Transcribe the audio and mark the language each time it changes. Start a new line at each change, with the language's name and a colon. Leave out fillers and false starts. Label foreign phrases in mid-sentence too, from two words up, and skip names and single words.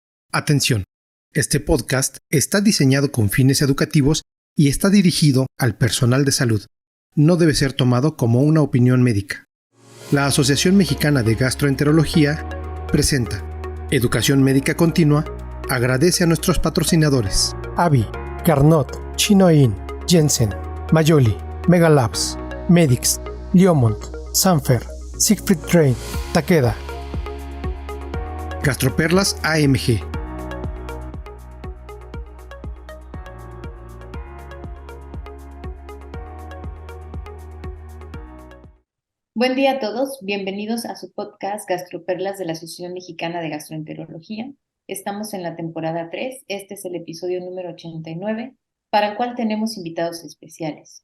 Spanish: Atención, este podcast está diseñado con fines educativos y está dirigido al personal de salud. No debe ser tomado como una opinión médica. La Asociación Mexicana de Gastroenterología presenta Educación Médica Continua. Agradece a nuestros patrocinadores: AVI, Carnot, Chinoin, Jensen, Mayoli, Megalabs, Medix, Liomont, Sanfer, Siegfried Train, Takeda. Gastroperlas AMG. Buen día a todos, bienvenidos a su podcast Gastroperlas de la Asociación Mexicana de Gastroenterología. Estamos en la temporada 3, este es el episodio número 89, para el cual tenemos invitados especiales.